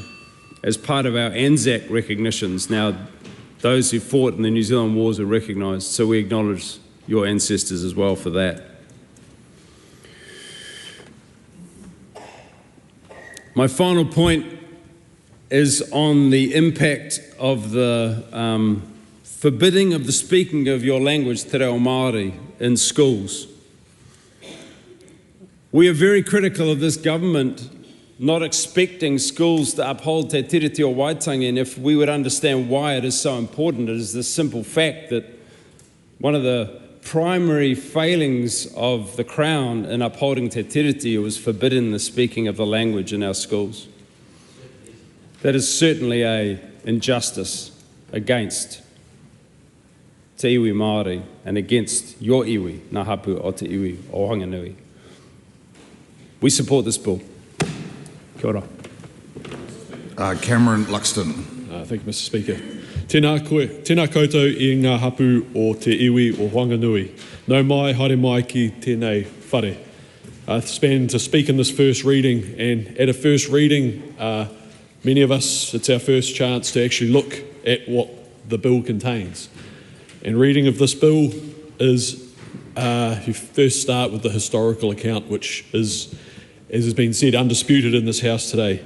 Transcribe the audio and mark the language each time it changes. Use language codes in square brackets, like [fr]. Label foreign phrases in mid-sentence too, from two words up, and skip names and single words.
[en] As part of our Anzac recognitions, now those who fought in the New Zealand wars are recognised, so we acknowledge your ancestors as well for that. My final point is on the impact of the forbidding of the speaking of your language, [mi] te reo Māori, [en] in schools. We are very critical of this government not expecting schools to uphold [mi] te tiriti o Waitangi, [en] and if we would understand why it is so important, it is the simple fact that one of the primary failings of the Crown in upholding [mi] te tiriti [en] was forbidding the speaking of the language in our schools. That is certainly an injustice against [mi] te iwi Māori [en] and against your iwi, [mi] ngā hapu o te iwi o Whanganui. [en] We support this bill. [mi] Kia ora. [en] Cameron Luxon. Thank you, Mr. Speaker. [mi] Tēnā koe, tēnā koutou I ngā hapu o te iwi o Whanganui. Nau mai, haere mai ki tēnei whare. [en] Span to speak in this first reading, and at a first reading, many of us, it's our first chance to actually look at what the bill contains. And reading of this bill is, you first start with the historical account, which is, as has been said, undisputed in this House today.